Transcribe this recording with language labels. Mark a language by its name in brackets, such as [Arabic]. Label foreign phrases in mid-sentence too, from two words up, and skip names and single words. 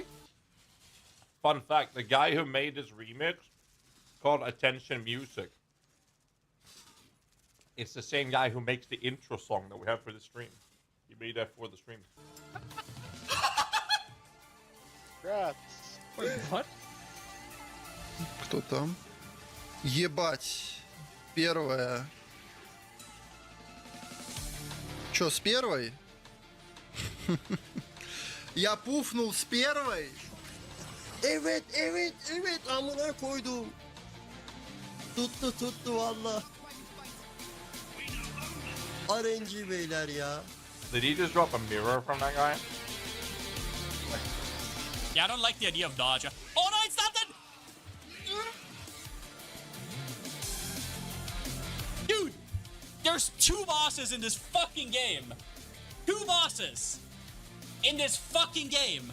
[English] Fun fact, the guy who made this remix called Attention Music. It's the same guy who makes the intro song that we have for the stream. He made that for the stream. Wait, what? [Russian] Кто там? Ебать. Первая. Чё, с первой? Я пуфнул с первой? [Turkish] Evet, amına koydum. Tuttu valla. RNG beyler ya. [English] Did he just drop a mirror from that guy? Yeah, I don't like the idea of dodge. Oh no, it's nothing! Dude! There's 2 bosses in this fucking game! 2 bosses! In this fucking game!